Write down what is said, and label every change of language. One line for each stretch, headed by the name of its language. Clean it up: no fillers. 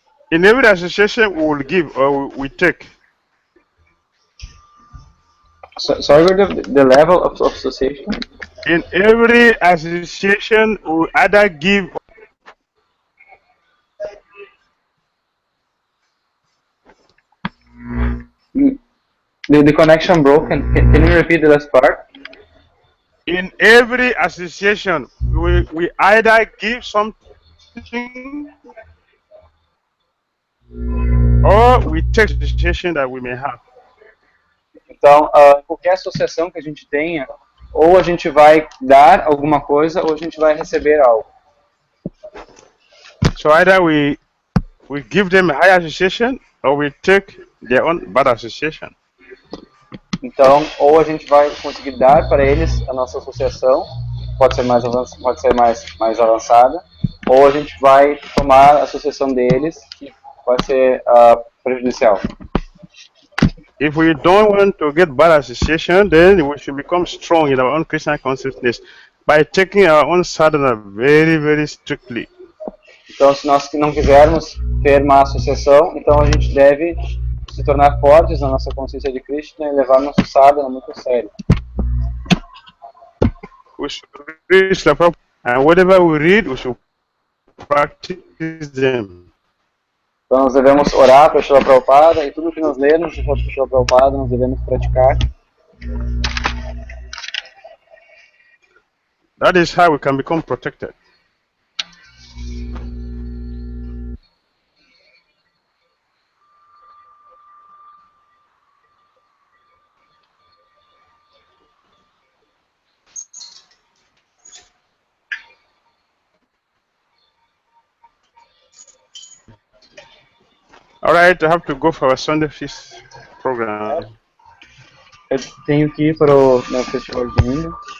English: In every association we will give or we take. Sorry, the level of association? In every association we either give The connection broken. Can you repeat the last part? in every association we either give something or we take the association that we may have.
Portuguese: Então, qualquer associação que a gente tenha, ou a gente vai dar alguma coisa, ou a gente vai receber algo.
English: So either we give them a high association or we take their own bad association.
Portuguese: Então, ou a gente vai conseguir dar para eles a nossa associação, pode ser mais avançada, ou a gente vai tomar a associação deles, que pode ser prejudicial.
English: If we don't want to get bad association, then we should become strong in our own Krishna consciousness by taking our own sadhana very, very strictly.
Portuguese: Então, se nós não quisermos ter má associação, então a gente deve se tornar fortes na nossa consciência de Krishna e levar nosso sadhana muito a sério.
English: We should read the Prabhupada, and whatever we read, we should practice them.
Portuguese: Então nós devemos orar para Srila Prabhupada e tudo que nós lermos de Srila Prabhupada nós devemos praticar.
English: That is how we can become protected. All right, I have to go for our Sunday feast program.
Portuguese: Eu tenho que ir para o meu festival de domingo.